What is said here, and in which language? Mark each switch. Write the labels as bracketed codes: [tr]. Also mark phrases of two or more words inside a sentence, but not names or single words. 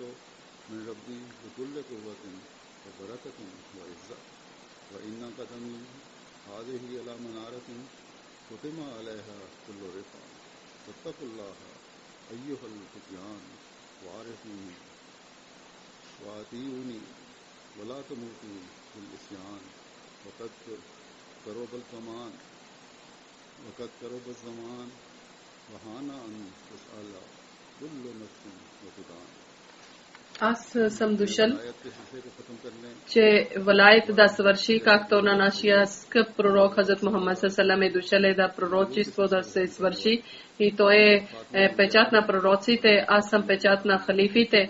[ar] من ربي بكل قوة وبركة وعزة وإن قدمي هذه على منارة ختم عليها كل رفع فاتقوا الله أيها الفتيان وعرفوني وأطيعوني ولا تموتوا في الإسيان وقد قرب الزمان وهانا أن تسأل كل نفس وتدان. [bg] Аз съм дошъл, че валаят да свърши, както на нашия скъп пророк Хазрат Мухаммад ﷺ е дошъл да пророчество да се свърши. И той е печат на пророците, аз съм печат на халифите.